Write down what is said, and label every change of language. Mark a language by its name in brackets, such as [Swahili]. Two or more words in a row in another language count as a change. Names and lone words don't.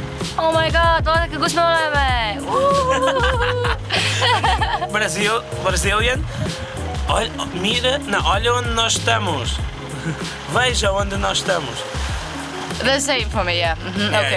[English] Oh my god, [Estonian] vaadake, kus me oleme! [English] Brazilian? [Portuguese] Mire, na olha onde nós estamos. Veja onde nós estamos. [English] The same for me, yeah. Yeah, Okay.